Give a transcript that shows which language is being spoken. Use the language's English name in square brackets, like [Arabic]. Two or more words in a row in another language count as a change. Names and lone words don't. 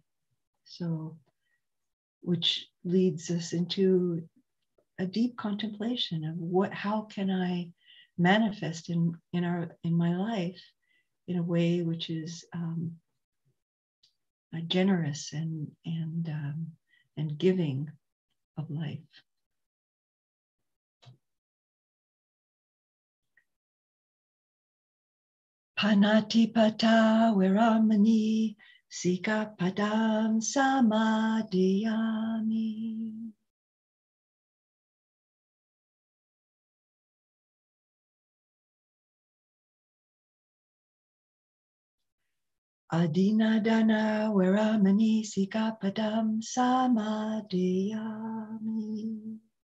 [English] So, which leads us into a deep contemplation of how can I manifest in my life in a way which is generous and giving of life. [Pali] Panatipata Viramani Sikapadam Samadhiyami. Adinadana Viramani Sikapadam Samadhiyami.